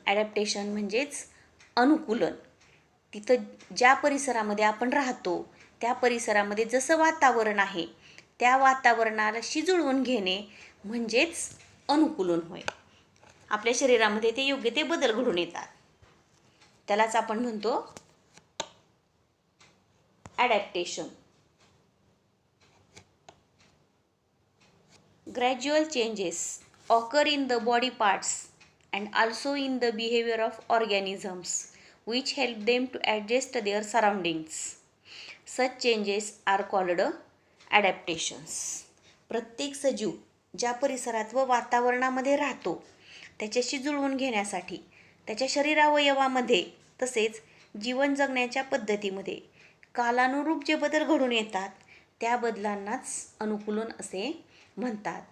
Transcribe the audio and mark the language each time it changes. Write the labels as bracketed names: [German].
[Marathi] Adaptation म्हणजेच अनुकूलन. तिथं ज्या परिसरामध्ये आपण राहतो त्या परिसरामध्ये जसं वातावरण आहे त्या वातावरणाशी जुळवून घेणे म्हणजेच अनुकूलन होय. आपल्या शरीरामध्ये ते योग्य ते बदल घडून येतात. त्यालाच आपण म्हणतो adaptation. [English] Gradual changes occur in the body parts and also in the behavior of organisms which help them to adjust their surroundings. Such changes are called adaptations. [Marathi] प्रत्येक सजीव ज्या परिसरात व वातावरणामध्ये राहतो त्याच्याशी जुळवून घेण्यासाठी त्याच्या शरीरावयवामध्ये तसेच जीवन जगण्याच्या पद्धतीमध्ये कालानुरूप जे बदल घडून येतात त्या बदलांनाच अनुकूलन असे म्हणतात.